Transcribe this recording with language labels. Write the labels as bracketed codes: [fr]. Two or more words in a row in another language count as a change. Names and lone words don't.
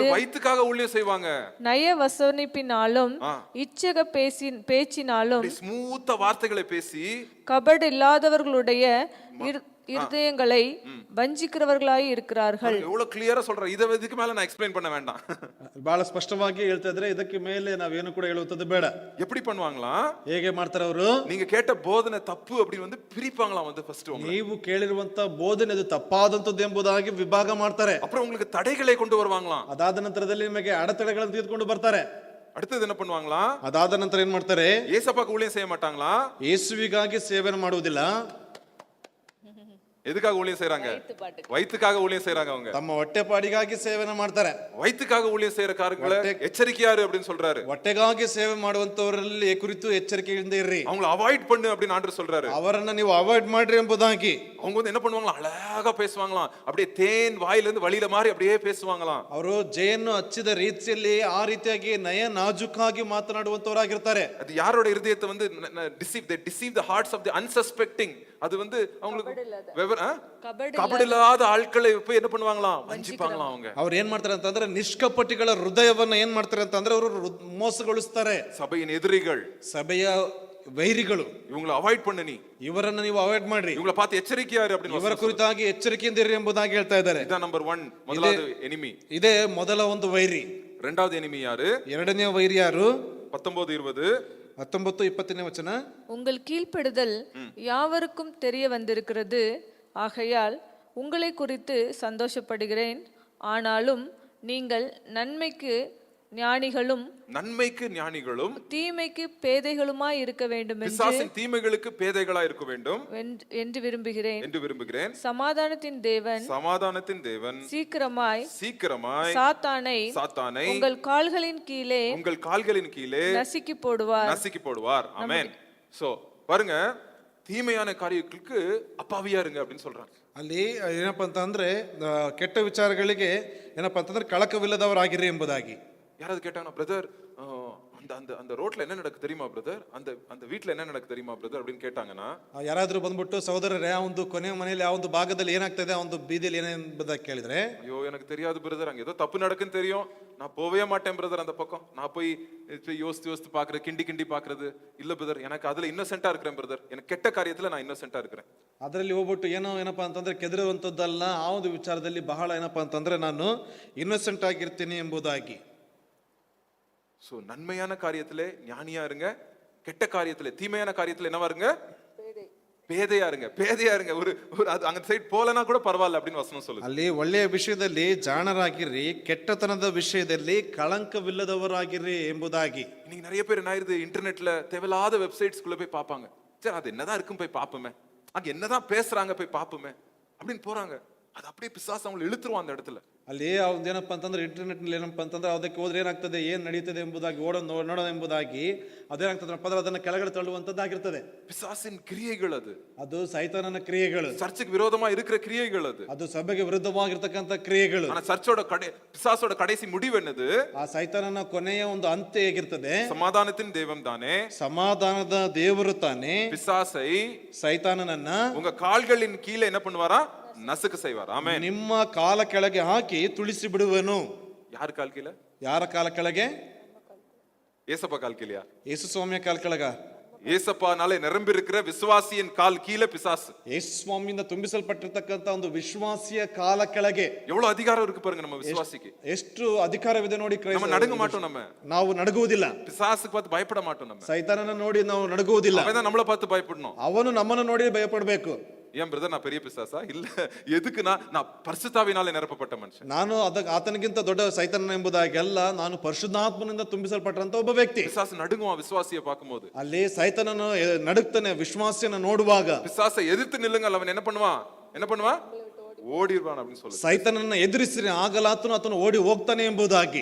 [ta] வயிற்றுக்காக ஊழியம் செய்வாங்க. நய வசனிப்பினாலும் இச்சக பேச்சினாலும் ஸ்மூத்த வார்த்தைகளை பேசி கபடு இல்லாதவர்களுடைய இருதயங்களை வஞ்சிக்கிறவர்களாய் இருக்கிறார்கள். எவ்வளவு கிளியரா சொல்ற. இதுக்கு மேல நான் எக்ஸ்பிளைன் பண்ண வேண்டாம். [kn] ಬಹಳ ಸ್ಪಷ್ಟವಾಗಿ ಹೇಳ್ತಾ ಇದ್ರೆ ಇದಕ್ಕೆ ಮೇಲೆ ನಾವೇನು ಕೂಡ ಹೇಳುವುದು ಬೇಡ. [ta] எப்படி பண்ணுவாங்களா? [kn] ಹೇಗೆ ಮಾಡ್ತಾರೆ ಅವರು? [ta] நீங்க கேட்ட போதனை தப்பு அப்படி வந்து பிரிப்பாங்களாம். வந்து ஃபர்ஸ்ட் [kn] ನೀವು ಕೇಳಿರುವಂತ ಬೋಧನೆ ಅದು ತಪ್ಪಾದಂತದ್ದು ಎಂಬುದಾಗಿ ವಿಭಾಗ ಮಾಡ್ತಾರೆ. [ta] அப்புறம் உங்களுக்கு தடைகளை கொண்டு வருவாங்களாம். [kn] ಅದಾದ ನಂತರದಲ್ಲಿ ನಿಮಗೆ ಅಡೆತಡೆಗಳನ್ನು ತೆಗೆದುಕೊಂಡು ಬರ್ತಾರೆ. [ta] அடுத்தது என்ன பண்ணுவாங்களா? [kn] ಅದಾದ ನಂತರ ಏನ್ ಮಾಡ್ತಾರೆ? [ta] ஏசப்பாக்கு ஊழியம் செய்ய மாட்டாங்களா? [kn] ಯೇಸುವಿಗಾಗಿ ಸೇವೆಯನ್ನು ಮಾಡುವುದಿಲ್ಲ. [ta] எதுக்காக ஊழியம் செய்றாங்க? வயித்துக்காக ஊழியம் செய்றாங்க. அவங்க [kn] ತಮ್ಮ ಹೊಟ್ಟೆಪಾಡಿಗಾಗಿ ಸೇವೆಯನ್ನು ಮಾಡ್ತಾರೆ. [ta] வயித்துக்காக ஊழியம் செய்யற காரங்கள எச்சரிக்கையாரு அப்படினு சொல்றாரு. [kn] ಹೊಟ್ಟೆಗಾಗಿ ಸೇವೆ ಮಾಡುವಂತವರಲ್ಲಿ ಕುರಿತು ಎಚ್ಚರಿಕೆಯಿಂದ ಇರ್ರಿ. [ta] அவங்களை அவாய்ட் பண்ணு அப்படினு ஆண்டவர் சொல்றாரு. [kn] ಅವರನ್ನ ನೀವು ಅವಾಯ್ಡ್ ಮಾಡ್ರಿ ಎಂಬುದಾಗಿ. [ta] அவங்க வந்து என்ன பண்ணுவாங்களா? அழகா பேசுவாங்களாம். அப்படியே தேன் வாயில இருந்து வழியில மாதிரி அப்படியே பேசுவாங்களாம். [kn] ಅವರು ಜೇನು ಹಚ್ಚಿದ ರೀತಿಯಲ್ಲಿ ಆ ರೀತಿಯಾಗಿ ನಯ ನಾಜೂಕಾಗಿ ಮಾತನಾಡುವಂತವರಾಗಿರ್ತಾರೆ. [ta] அது யாரோட இதயத்தை வந்து [en] deceive the hearts of the unsuspecting. [ta] அது வந்து அவங்களுக்கு கபடில்லாத ஆட்களை போய் என்ன பண்ணுவாங்களாம்? வஞ்சிப்பாங்களாம். [kn] ಅವ್ರು ಏನ್ ಮಾಡ್ತಾರೆ ಅಂತಂದ್ರೆ ನಿಷ್ಕಪಟಿಗಳ ಹೃದಯವನ್ನ ಏನ್ ಮಾಡ್ತಾರೆ ಅಂತಂದ್ರೆ ಅವರು ಮೋಸಗೊಳಿಸ್ತಾರೆ. [ta] சபையின் எதிரிகள், [kn] ಸಭೆಯ ವೈರಿಗಳು. [ta] இவங்களை ಅವಾಯ್ಡ್ பண்ணு, நீ [kn] ಇವರನ್ನ ನೀವು ಅವಾಯ್ಡ್ ಮಾಡ್ರಿ. [ta] இவங்களை பார்த்து எச்சரிக்கையாரு அப்படின்னு [kn] ಇವರ ಕುರಿತಾಗಿ ಎಚ್ಚರಿಕೆಯಿಂದ ಇರಿ ಎಂಬುದಾಗಿ ಹೇಳ್ತಾ ಇದ್ದಾರೆ. ಇದ ನಂಬರ್ 1 ಮೊದಲಾದ ಎನಿಮಿ. ಇದೇ ಮೊದಲ ಒಂದು ವೈರಿ. [ta] இரண்டாவது எனிமி யாரு? [kn] ಎರಡನೇ ವೈರಿ ಯಾರು? 19 20 19-20ನೇ ವಚನ. [ta] உங்கள் கீழ்ப்படுதல் யாவருக்கும் தெரிய வந்திருக்கிறது, ஆகையால் உங்களை குறித்து சந்தோஷப்படுகிறேன். ஆனாலும் நீங்கள் நன்மைக்கு ஞானிகளும் தீமைக்கு பேதைகளுமாய் இருக்க வேண்டும் பிசாசின் தீமைகளுக்கு பேதைகளா இருக்க வேண்டும் என்று விரும்புகிறேன். சமாதானத்தின் தேவன் சீக்கிரமாய் சாத்தானை உங்கள் கால்களின் கீழே நசுக்கி போடுவார். ஆமென். சோ பாருங்க, தீமையான காரியங்களுக்கு அப்பாவியா இருங்க அப்படின்னு சொல்றாங்க. [kn] ಅಲ್ಲಿ ಏನಪ್ಪಾ ಅಂತಂದ್ರೆ ಕೆಟ್ಟ ವಿಚಾರಗಳಿಗೆ ಏನಪ್ಪಾ ಅಂತಂದ್ರೆ ಕಳಕವಿಲ್ಲದವರಾಗಿರಿ ಎಂಬುದಾಗಿ. [ta] யாராவது கேட்டாங்கன்னா, பிரதர் அந்த ரோட்ல என்ன நடக்கு தெரியுமா பிரதர்? அந்த வீட்ல என்ன நடக்கு தெரியுமா பிரதர் அப்படின்னு கேட்டாங்கன்னா, [kn] ಯಾರಾದ್ರೂ ಬಂದ್ಬಿಟ್ಟು ಸಹೋದರರೇ ಆ ಒಂದು ಕೊನೆಯ ಮನೆಯಲ್ಲಿ ಆ ಒಂದು ಭಾಗದಲ್ಲಿ ಏನಾಗ್ತದೆ, ಆ ಒಂದು ಬೀದಿಯಲ್ಲಿ ಏನೆಂಬುದಾಗಿ ಕೇಳಿದ್ರೆ, [ta] ஐயோ எனக்கு தெரியாது பிரதர், அங்க ஏதோ தப்பு நடக்குன்னு தெரியும், நான் போவே மாட்டேன் பிரதர் அந்த பக்கம். நான் போய் யோசித்து பாக்குறது, கிண்டி பாக்குறது இல்ல பிரதர், எனக்கு அதுல இன்னசென்ட்டா இருக்கிறேன் பிரதர், எனக்கு கெட்ட காரியத்துல நான் ಇನ್ನಸೆಂಟಾ இருக்கிறேன். [kn] ಅದರಲ್ಲಿ ಹೋಗ್ಬಿಟ್ಟು ಏನಪ್ಪಾ ಅಂತಂದ್ರೆ ಕೆದರುವಂತದ್ದಲ್ಲ, ಆ ಒಂದು ವಿಚಾರದಲ್ಲಿ ಬಹಳ ಏನಪ್ಪಾ ಅಂತಂದ್ರೆ ನಾನು ಇನ್ನಸೆಂಟ್ ಆಗಿರ್ತೀನಿ ಎಂಬುದಾಗಿ. [ta] சோ நன்மையான காரியத்திலே ஞானியா இருங்க, கெட்ட காரியத்திலே தீமையான காரியத்திலே என்னவா இருங்க? பேதையா இருங்க. ஒரு அந்த சைடு போலனா கூட பரவாயில்ல அப்படின்னு வசனம் சொல்லுது. [kn] ಅಲ್ಲಿ ಒಳ್ಳೆಯ ವಿಷಯದಲ್ಲಿ ಜಾಣರಾಗಿರಿ, ಕೆಟ್ಟತನದ ವಿಷಯದಲ್ಲಿ ಕಳಂಕವಿಲ್ಲದವರಾಗಿರಿ ಎಂಬುದಾಗಿ. [ta] இன்னைக்கு நிறைய பேர் என்ன ஆயிருது, இன்டர்நெட்ல தேவையில்லாத வெப்சைட்ஸ்குள்ள போய் பார்ப்பாங்க. சரி அது என்னதான் இருக்கும் போய் பாப்போமே, அங்க என்னதான் பேசுறாங்க போய் பாப்போமே அப்படின்னு போறாங்க. அது அப்படியே பிசாசு அவங்களை இழுத்துருவான் அந்த இடத்துல. [kn] ಅಲ್ಲಿ ಏನಪ್ಪಾ ಅಂತಂದ್ರೆ ಇಂಟರ್ನೆಟ್ ನಲ್ಲಿ ಏನಪ್ಪಾ ಅಂತಂದ್ರೆ ಅದಕ್ಕೆ ಹೋದ್ರೆ ಏನಾಗ್ತದೆ, ಏನ್ ನಡೀತದೆ ಎಂಬುದಾಗಿ ನೋಡೋಣ ಎಂಬುದಾಗಿ ಅದೇನಾಗ್ತದೆ ಪದರ ಅದನ್ನ ಕೆಳಗಡೆ ತಳ್ಳುವಂತದ್ದಾಗಿರ್ತದೆ. [ta] பிசாசின் கிரியைகள் அது. [kn] ಅದು ಸೈತಾನನ ಕ್ರಿಯೆಗಳು, [ta] சர்ச்சுக்கு விரோதமா இருக்கிற கிரியைகள் அது. [kn] ಅದು ಸಭೆಗೆ ವಿರುದ್ಧವಾಗಿರ್ತಕ್ಕಂಥ ಕ್ರಿಯೆಗಳು. [ta] ஆனா சர்ச்சோட பிசாசோட கடைசி முடிவு என்னது? [kn] ಆ ಸೈತಾನನ ಕೊನೆಯ ಒಂದು ಅಂತ್ಯ ಹೇಗಿರ್ತದೆ? [ta] சமாதானத்தின் தெய்வம் தானே, [kn] ಸಮಾಧಾನದ ದೇವರು ತಾನೇ [ta] பிசாசை [kn] ಸೈತಾನನನ್ನ [ta] உங்க கால்களின் கீழே என்ன பண்ணுவாரா? நசுக்கு செய்வார். ஆமென். [kn] ನಿಮ್ಮ ಕಾಲ ಕೆಳಗೆ ಹಾಕಿ ತುಳಿಸಿ ಬಿಡುವನು. [ta] யார் கால் கீழே? [kn] ಯಾರ ಕಾಲ ಕೆಳಗೆ? [ta] ஏசப்பா கால் கீழயா? [kn] ಯೇಸು ಸ್ವಾಮಿಯ ಕಾಲ ಕೆಳಗ? [ta] ஏசப்பானாலே நிரம்பி இருக்கிற விசுவாசியின் கால் கீழே பிசாசு. [kn] ಯೇಸು ಸ್ವಾಮಿಯಿಂದ ತುಂಬಿಸಲ್ಪಟ್ಟಿರ್ತಕ್ಕಂಥ ಒಂದು ವಿಶ್ವಾಸಿಯ ಕಾಲ ಕೆಳಗೆ [ta] எவ்வளவு அதிகாரம் இருக்கு பாருங்க நம்ம விசுவாசிக்கு. [kn] ಎಷ್ಟು ಅಧಿಕಾರವಿದೆ ನೋಡಿ. [ta] நம்ம நடுங்க மாட்டோம், [kn] ನಾವು ನಡುಗುವುದಿಲ್ಲ. [ta] பிசாசுக்கு பார்த்து பயப்பட மாட்டோம், [kn] ಸೈತಾನನ ನೋಡಿ ನಾವು ನಡುಗುವುದಿಲ್ಲ. [ta] அவன் தான் நம்மளை பார்த்து பயப்படணும். [kn] ಅವನು ನಮ್ಮನ್ನು ನೋಡಿ ಭಯಪಡಬೇಕು. [ta] ஏன் பிரதர் நான் பெரிய பிசாசா? இல்ல, எதுக்குன்னா நான் பரிசுத்தாவினாலே நிரப்பப்பட்ட மனுஷன். [kn] ನಾನು ಆತನಿಗಿಂತ ದೊಡ್ಡ ಸೈತಾನ ಎಂಬುದಾಗೆಲ್ಲ ನಾನು ಪರಿಶುದ್ಧಾತ್ಮನಿಂದ ತುಂಬಿಸಲ್ಪಟ್ಟಂತ ಒಬ್ಬ ವ್ಯಕ್ತಿ. [ta] பிசாசு நடுங்குவான் விசுவாசியை பார்க்கும்போது. [kn] ಅಲ್ಲಿ ಸೈತಾನನು ನಡುಗ್ತಾನೆ ವಿಶ್ವಾಸಿಯನ್ನ ನೋಡುವಾಗ. [ta] பிசாசை எதிர்த்து நில்லுங்கள், அவன் என்ன பண்ணுவான்? ஓடிடுவான் அப்படின்னு சொல்லுது. [kn] ಸೈತಾನನ್ನ ಎದುರಿಸಿರಿ ಆಗಲಾತನು ಆತನು ಓಡಿ ಹೋಗ್ತಾನೆ ಎಂಬುದಾಗಿ.